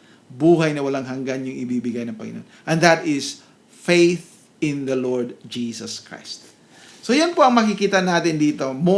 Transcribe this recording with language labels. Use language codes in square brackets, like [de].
[tl] Buhay na walang hanggan yung ibibigay ng Panginoon. [en] And that is faith in the Lord Jesus Christ. [tl] So yan po ang makikita natin dito.